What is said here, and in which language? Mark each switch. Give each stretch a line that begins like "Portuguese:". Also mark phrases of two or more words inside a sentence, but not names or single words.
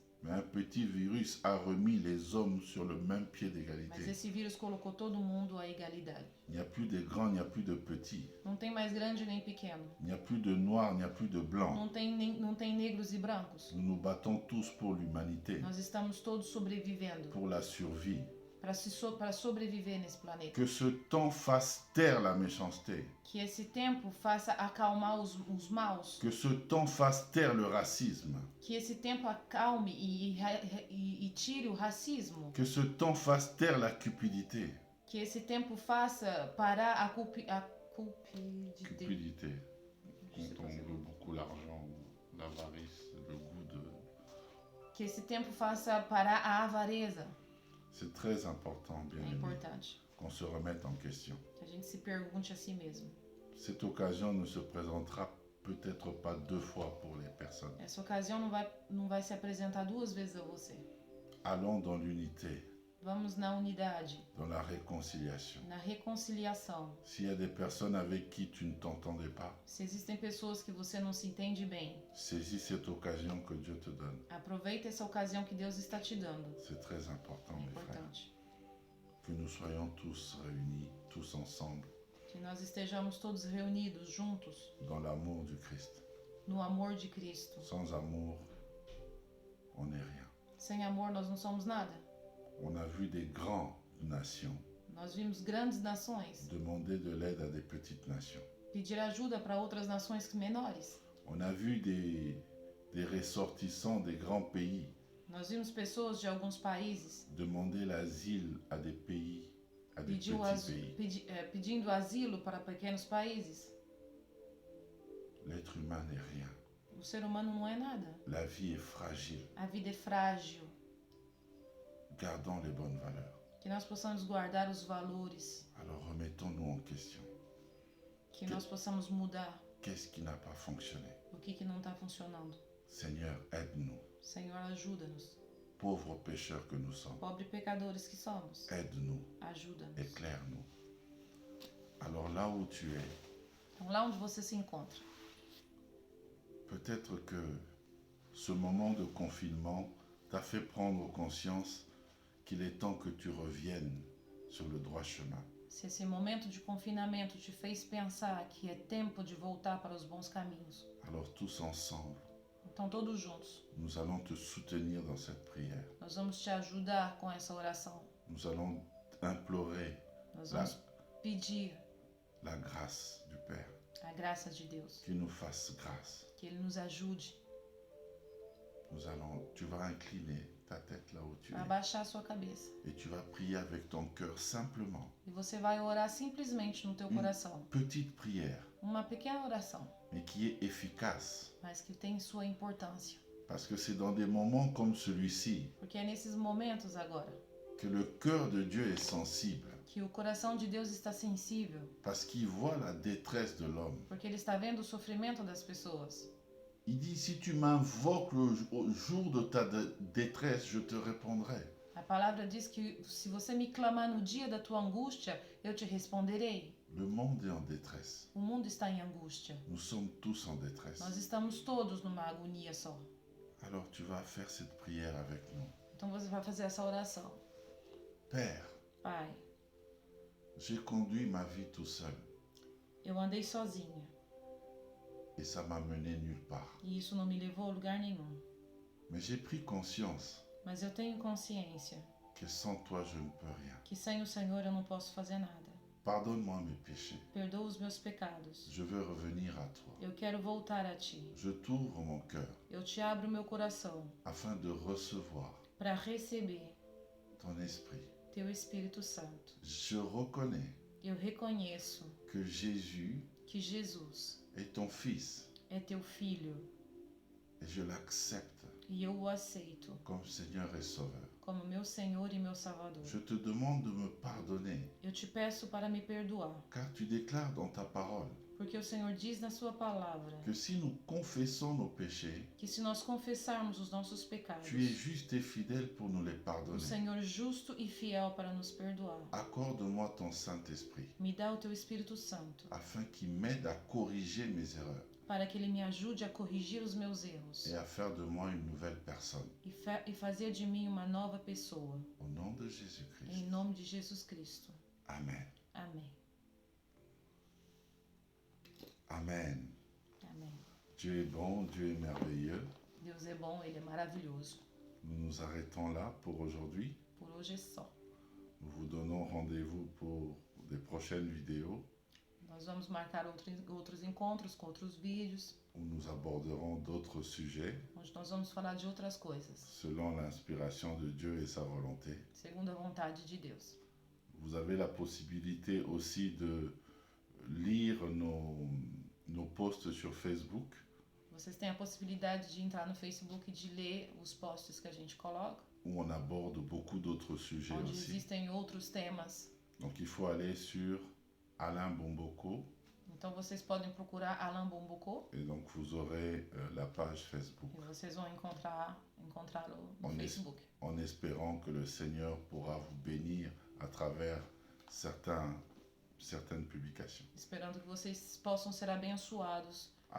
French: Mais un petit virus a remis les hommes sur le même pied
Portuguese: Mas
French: d'égalité.
Portuguese: esse vírus colocou todo mundo à igualdade.
French: Il n'y a plus de grands, il n'y a plus de petits.
Portuguese: Não tem mais grande nem pequeno.
French: Il n'y a plus de noirs, il n'y a plus de blancs.
Portuguese: Não tem negros e brancos.
French: Nous nous battons tous pour l'humanité,
Portuguese: Nós estamos todos sobrevivendo
French: pour la survie.
Portuguese: para sobreviver nesse planeta.
French: Que ce temps fasse taire la méchanceté.
Portuguese: Que esse tempo faça acalmar os maus.
French: Que ce temps fasse taire le racisme.
Portuguese: Que esse tempo acalme e tire o racismo.
French: Que ce temps fasse taire la cupidité.
Portuguese: Que esse tempo faça parar a cupidité.
French: Cupidité. Quand on veut beaucoup l'argent, l'avarice, le goût de...
Portuguese: Que esse tempo faça parar a avareza.
French: C'est très important, bien
Portuguese: É
French: aimé,
Portuguese: importante
French: qu'on se remette en question.
Portuguese: que a gente se pergunte a si mesmo.
French: Cette occasion ne se présentera peut-être pas 2 fois pour les personnes.
Portuguese: Essa ocasião não vai se apresentar 2 vezes a você.
French: Allons dans l'unité,
Portuguese: Vamos na unidade,
French: dans la réconciliation.
Portuguese: na reconciliação.
French: S'il y a des personnes avec qui tu ne t'entendais pas,
Portuguese: Se existem pessoas que você não se entende bem,
French: saisis cette occasion que Dieu te donne.
Portuguese: aproveita essa ocasião que Deus está te dando.
French: C'est très important,
Portuguese: É
French: mes frères,
Portuguese: importante
French: que nous soyons tous réunis, tous ensemble,
Portuguese: que nós estejamos todos reunidos juntos
French: dans l'amour du Christ.
Portuguese: no amor de Cristo.
French: Sans amour, on n'est rien.
Portuguese: Sem amor nós não somos nada.
French: On a vu des grandes nations
Portuguese: Nós vimos grandes nações
French: demander de l'aide à des petites nations.
Portuguese: pedir ajuda para outras nações menores.
French: On a vu des ressortissants des grands pays
Portuguese: Nós vimos pessoas de alguns países
French: demander l'asile à des pays, à des petits pays.
Portuguese: pedindo asilo para pequenos países.
French: L'être humain n'est rien.
Portuguese: O ser humano não é nada.
French: La vie est fragile.
Portuguese: A vida é frágil.
French: Gardons les bonnes valeurs.
Portuguese: Que nós possamos guardar os valores.
French: Alors remettons-nous en question.
Portuguese: Que nós possamos mudar
French: Qu'est-ce qui n'a pas fonctionné?
Portuguese: o que não está funcionando.
French: Seigneur, aide-nous.
Portuguese: Senhor, ajuda-nos.
French: Pauvres pécheurs que nous sommes,
Portuguese: Pobres pecadores que somos,
French: aide-nous,
Portuguese: ajuda-nos.
French: éclaire-nous. Alors là où tu es,
Portuguese: Então, lá onde você se encontra,
French: peut-être que ce moment de confinement t'a fait prendre conscience qu'il est temps que tu reviennes sur le droit chemin.
Portuguese: se esse momento de confinamento te fez pensar que é tempo de voltar para os bons caminhos,
French: Alors tous ensemble,
Portuguese: então todos juntos,
French: nous allons te soutenir dans cette prière.
Portuguese: nós vamos te ajudar com essa oração.
French: Nous allons implorer
Portuguese: Nós vamos pedir
French: la grâce du Père,
Portuguese: a graça de Deus,
French: qu'il nous fasse grâce.
Portuguese: que Ele nos ajude
French: Tu vas incliner ta tête là où tu
Portuguese: a
French: es
Portuguese: abaixar a sua cabeça.
French: et tu vas prier avec ton cœur simplement.
Portuguese: E você vai orar simplesmente no teu coração.
French: Petite prière,
Portuguese: Uma pequena oração,
French: mais qui est efficace.
Portuguese: mas que tem sua importância.
French: Parce que c'est dans des moments comme celui-ci
Portuguese: Porque é nesses momentos agora
French: que le cœur de Dieu est sensible.
Portuguese: que o coração de Deus está sensível,
French: Parce qu'il voit la détresse de l'homme.
Portuguese: porque Ele está vendo o sofrimento das pessoas.
French: Il dit, si tu m'invoques au jour de ta détresse, je te répondrai.
Portuguese: A palavra diz que se você me clamar no dia da tua angústia, eu te responderei.
French: Le monde est en détresse.
Portuguese: O mundo está em angústia.
French: Nous sommes tous en détresse.
Portuguese: Nós estamos todos numa agonia só.
French: Alors tu vas faire cette prière avec nous.
Portuguese: Então você vai fazer essa oração.
French: Père,
Portuguese: Pai,
French: j'ai conduit ma vie tout seul
Portuguese: eu andei sozinha
French: et ça m'a mené nulle part.
Portuguese: e isso não me levou a lugar nenhum.
French: Mais j'ai pris conscience
Portuguese: Mas eu tenho consciência
French: que sans toi, je ne peux rien.
Portuguese: que sem o Senhor eu não posso fazer nada.
French: Pardonne-moi mes péchés.
Portuguese: Perdoa os meus pecados.
French: Je veux revenir à toi.
Portuguese: Eu quero voltar a Ti.
French: Je t'ouvre mon cœur
Portuguese: Eu te abro meu coração
French: afin de recevoir
Portuguese: para receber
French: ton esprit.
Portuguese: Teu Espírito Santo.
French: Je reconnais
Portuguese: Eu reconheço
French: que Jésus
Portuguese: que Jesus
French: est ton Fils
Portuguese: é Teu Filho
French: et je l'accepte
Portuguese: E eu o aceito
French: comme Seigneur et Sauveur.
Portuguese: como meu Senhor e meu Salvador.
French: Je te demande de me pardonner,
Portuguese: Eu te peço para me perdoar,
French: car tu déclares dans ta parole
Portuguese: porque o Senhor diz na sua palavra
French: que si nous confessons nos péchés,
Portuguese: que se nós confessarmos os nossos pecados,
French: tu es juste et fidèle pour nous les
Portuguese: o
French: pardonner.
Portuguese: Senhor justo e fiel para nos perdoar.
French: Accorde-moi ton Saint-Esprit,
Portuguese: Me dá o teu Espírito Santo,
French: afin qu'il m'aide à corriger mes erreurs
Portuguese: para que ele me ajude a corrigir os meus erros
French: et à faire de moi une nouvelle personne.
Portuguese: e fazer de mim uma nova pessoa.
French: Au nom de Jésus-Christ.
Portuguese: Em nome de Jesus Cristo.
French: Amen.
Portuguese: Amém.
French: Amen.
Portuguese: Amém.
French: Dieu est bon, Dieu est merveilleux.
Portuguese: Deus é bom, ele é maravilhoso.
French: Nous nous arrêtons là pour aujourd'hui.
Portuguese: Por hoje é só.
French: Nous vous donnons rendez-vous pour des prochaines vidéos
Portuguese: Nós vamos marcar outros encontros com outros vídeos,
French: où nous aborderons d'autres sujets
Portuguese: onde nós vamos falar de outras coisas,
French: selon l'inspiration de Dieu et sa volonté.
Portuguese: segundo a vontade de Deus.
French: Vous avez la possibilité aussi de lire nos posts sur Facebook.
Portuguese: Vocês têm a possibilidade de entrar no Facebook e de ler os posts que a gente coloca,
French: Où on aborde beaucoup d'autres sujets
Portuguese: onde
French: aussi.
Portuguese: existem outros temas.
French: Donc il faut aller sur Alain Bomboko
Portuguese: Então vocês podem procurar Alain Bomboko
French: et donc vous aurez la page Facebook,
Portuguese: e vocês vão encontrá-lo no
French: On est-
Portuguese: Facebook.
French: en espérant que le Seigneur pourra vous bénir à travers certaines publications.
Portuguese: Esperando que vocês possam ser abençoados por